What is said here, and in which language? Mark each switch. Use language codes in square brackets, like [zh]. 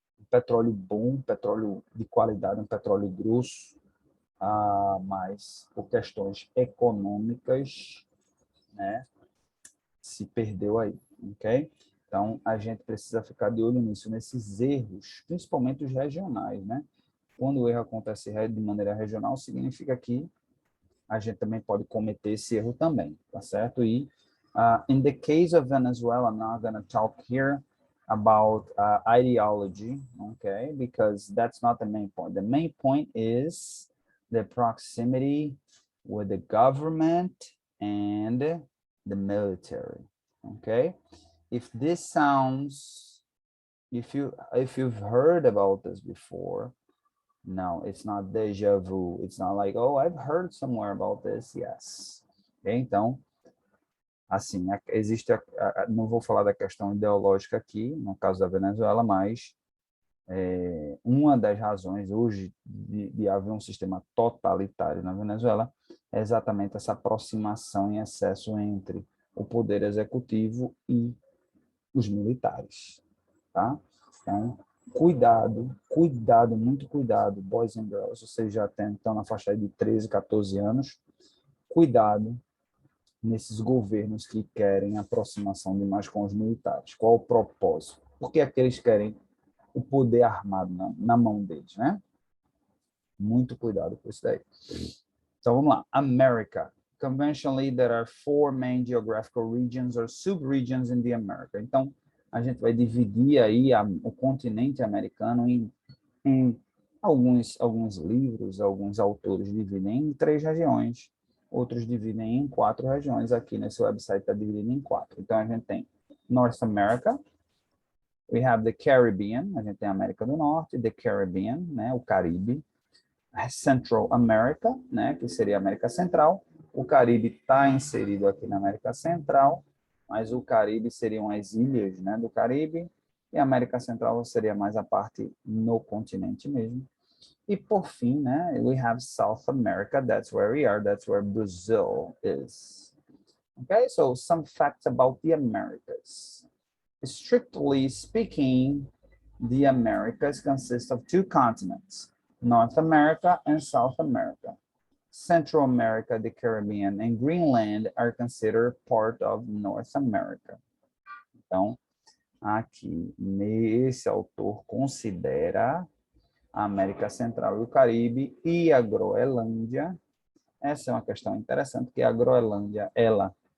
[pt] Petróleo bom, petróleo de qualidade, um petróleo grosso, mas por questões econômicas, né, se perdeu aí, ok? Então, a gente precisa ficar de olho nisso, nesses erros, principalmente os regionais, né? Quando o erro acontece de maneira regional, significa que a gente também pode cometer esse erro também, tá certo? [en] E, in the case of Venezuela, I'm not going to talk here about ideology, okay? Because that's not the main point. The main point is the proximity with the government and the military, okay? If this sounds, if you've heard about this before, no, it's not déjà vu. It's not like, oh, I've heard somewhere about this. Yes. Okay? [pt] Então, assim, existe, não vou falar da questão ideológica aqui, no caso da Venezuela, mas uma das razões hoje de haver um sistema totalitário na Venezuela é exatamente essa aproximação em excesso entre o poder executivo e os militares, tá? Então, cuidado, muito cuidado, [en] boys and girls, [pt] vocês já estão na faixa de 13, 14 anos, cuidado nesses governos que querem aproximação demais com os militares. Qual o propósito? Por que é que eles querem o poder armado na mão deles, né? Muito cuidado com isso daí. Então, vamos lá. America. [en] Conventionally, there are 4 main geographical regions or subregions in the America. [pt] Então, a gente vai dividir aí o continente americano em alguns livros, alguns autores dividem em 3 regiões, outros dividem em 4 regiões. Aqui nesse website está dividido em 4. Então, a gente tem North America, [en] we have the Caribbean, [pt] a gente tem a América do Norte, [en] the Caribbean, [pt] né, o Caribe, Central America, né, que seria a América Central. O Caribe está inserido aqui na América Central, mas o Caribe seriam as ilhas, né, do Caribe, e a América Central seria mais a parte no continente mesmo. E por fim, né, [en] we have South America, that's where we are, that's where Brazil is. Okay, so some facts about the Americas. Strictly speaking, the Americas consist of 2 continents, North America and South America. Central America, the Caribbean, and Greenland are considered part of North America. [pt] Então, aqui, nesse autor considera a América Central e o Caribe e a Groenlândia. Essa é uma questão interessante, porque a Groenlândia, ela